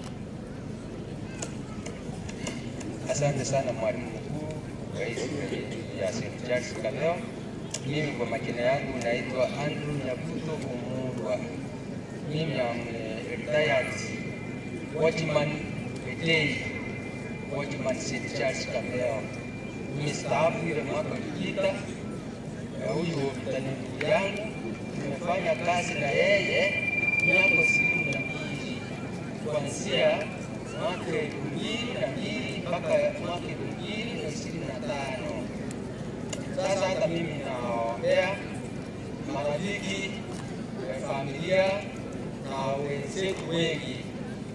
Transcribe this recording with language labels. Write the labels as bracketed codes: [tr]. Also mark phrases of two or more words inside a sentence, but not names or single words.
[sw] Asante sana mwalimu mkuu wa hii shule ya St. Charles Kabeo. Mimi kwa majina yangu naitwa Andrew Nyabuto Kumurwa. [en] Mimi am retired watchman Betei, watchman St. Charles Kabeo. [sw] Nimestaafu ile mwaka uliopita. Huyu mtani ndugu yangu, tumefanya kazi na yeye miaka 22 kuanzia mwaka 2002 mpaka mwaka 2025. Sasa hata mimi naombea marafiki, familia na wenzetu wengi.